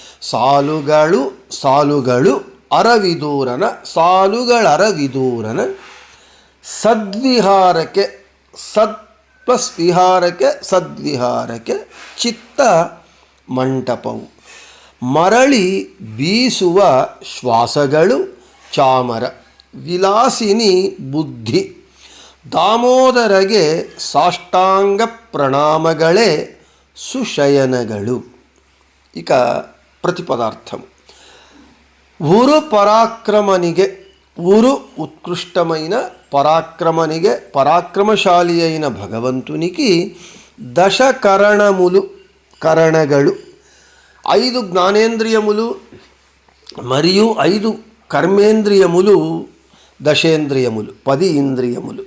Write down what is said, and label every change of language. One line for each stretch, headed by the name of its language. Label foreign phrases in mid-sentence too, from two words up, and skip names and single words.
Kannada: ಸಾಲುಗಳು ಅರವಿದೂರನ, ಸಾಲುಗಳರವಿದೂರನ ಸದ್ವಿಹಾರಕ್ಕೆ, ಸತ್ ಪ್ಲಸ್ ವಿಹಾರಕ್ಕೆ ಸದ್ವಿಹಾರಕ್ಕೆ ಚಿತ್ತ ಮಂಟಪವು, ಮರಳಿ ಬೀಸುವ ಶ್ವಾಸಗಳು ಚಾಮರ, ವಿಲಾಸಿನಿ ಬುದ್ಧಿ, ದಾಮೋದರಗೆ ಸಾಷ್ಟಾಂಗ ಪ್ರಣಾಮಗಳೇ ಸುಶಯನಗಳು.
Telugu: ఇక ప్రతిపదార్థం. ఊరు పరాక్రమనిగే, ఊరు ఉత్కృష్టమైన పరాక్రమనిగే, పరాక్రమశాలి అయిన భగవంతునికి దశకరణములు, కరణಗಳು 5 జ్ఞానేంద్రియములు మరియు 5 కర్మేంద్రియములు దశేంద్రియములు 10 ఇంద్రియములు.